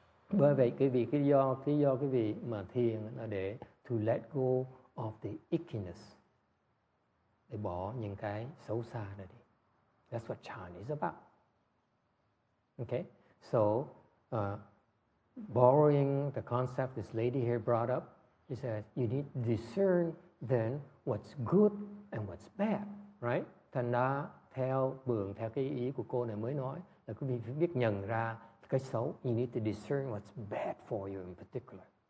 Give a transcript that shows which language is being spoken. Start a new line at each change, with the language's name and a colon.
Vietnamese: Bởi vậy cái do cái vị mà thiền là để
English: to let go of the ickiness,
Vietnamese: để bỏ những cái xấu xa ra đi.
English: That's what Chan is about. Okay, so borrowing the concept this lady here brought up, he says you need to discern then what's good and what's bad, right?
Vietnamese: Thành ra theo cái ý của cô này mới nói là quý vị phải biết nhận ra cái xấu.
English: You need to discern what's bad for you in particular.